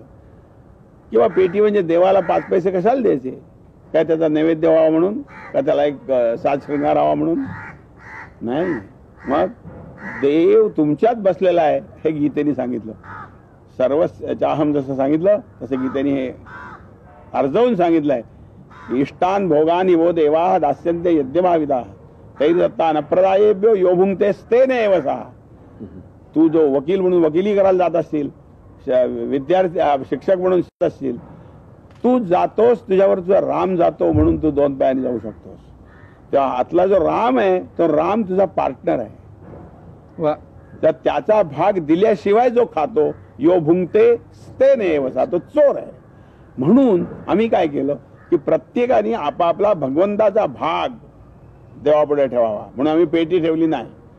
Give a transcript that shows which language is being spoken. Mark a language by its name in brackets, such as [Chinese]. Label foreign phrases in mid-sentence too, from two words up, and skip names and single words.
[Marathi] किंवा पेटी म्हणजे देवाला 5 पैसे कशाला द्यायचे? काय त्याचा नैवेद्य व्हावा म्हणून? का त्याला एक साज शृंगार व्हावा म्हणून? नाही. मग देव तुमच्यात बसलेला आहे हे गीतेने सांगितलं. सर्वचाहम जसं सांगितलं तसं गीतेने हे अर्जवून सांगितलंय. [Sanskrit] इष्टान भोगानी वो देवा दास्यन्ते यज्ञभाविता तैर्दत्ता नप्रदायेभ्यो यो भुंक्तेस्तेन एव सा. [Marathi] तू जो वकील म्हणून वकिली करायला जात असतील, विद्यार्थी शिक्षक म्हणून शिकत असतील, तू जातोस तुझ्यावर तुझा राम जातो म्हणून तू 2 पायाने जाऊ शकतोस. तेव्हा आतला जो राम आहे तो राम तुझा पार्टनर आहे. वा. तर त्याचा भाग दिल्याशिवाय जो खातो [Sanskrit] यो भुंक्ते स्तेन एव सा, [Marathi] तो चोर आहे. म्हणून आम्ही काय केलं की प्रत्येकाने आपापला भगवंताचा भाग देवापुढे ठेवावा म्हणून आम्ही पेटी ठेवली नाही.